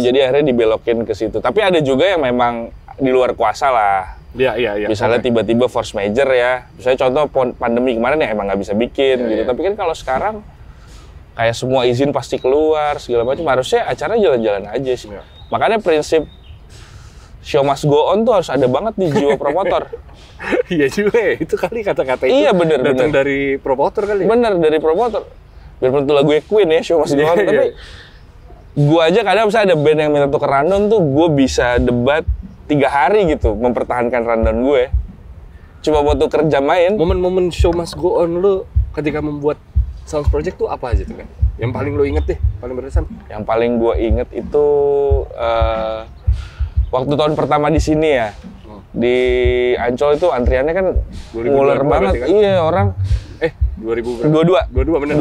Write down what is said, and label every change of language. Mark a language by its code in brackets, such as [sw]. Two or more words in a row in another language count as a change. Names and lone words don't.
[id] Jadi akhirnya dibelokin ke situ. Tapi ada juga yang memang di luar kuasa lah. Iya. Misalnya tiba-tiba [en] force major [id] ya. Misalnya contoh pandemi kemarin ya emang nggak bisa bikin gitu. Tapi kan kalau sekarang kayak semua izin pasti keluar segala macam. Harusnya acara jalan-jalan aja sih. Makanya prinsip [en] show must go on [id] tuh harus ada banget di jiwa promotor. Iya juga ya, itu kali kata-kata itu. Iya bener. Datang dari promotor kali. Bener dari promotor. Biarpun itu lagu Queen ya, [en] show must go on. [id] Tapi gue aja kadang misalnya ada band yang minta tuker rundown tuh gue bisa debat 3 hari gitu mempertahankan rundown gue. Cuma buat tuker jam main. Momen-momen [en] show must go on [id] lu ketika membuat Sounds Project tuh apa aja tuh kan? Yang paling lo inget deh, paling berkesan? Yang paling gue inget itu waktu tahun pertama di sini ya. Di Ancol itu antriannya kan nguler banget. Kan? Iya, orang 2022 bener.